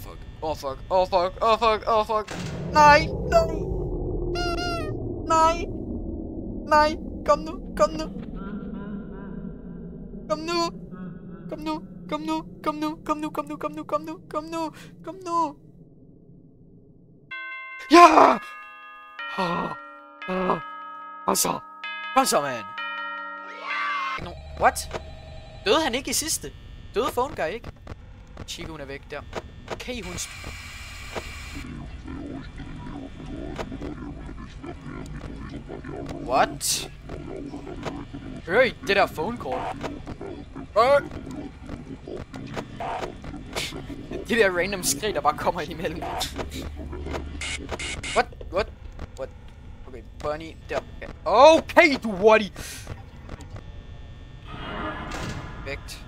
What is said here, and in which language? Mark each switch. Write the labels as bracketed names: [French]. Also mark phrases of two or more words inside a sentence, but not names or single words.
[Danish] Fuck. Nej. Kom nu. Ja! Kom så, man. What? Døde han ikke i sidste? Døde [English] phone guy [Danish] ikke? Chica, hun er væk der. Okay, hun... What? Høj, det der [English] phone call. [Danish] Det der random skrig, der bare kommer ind imellem. What? Okay, Bunny, der. Okay, du Woody. Vægt.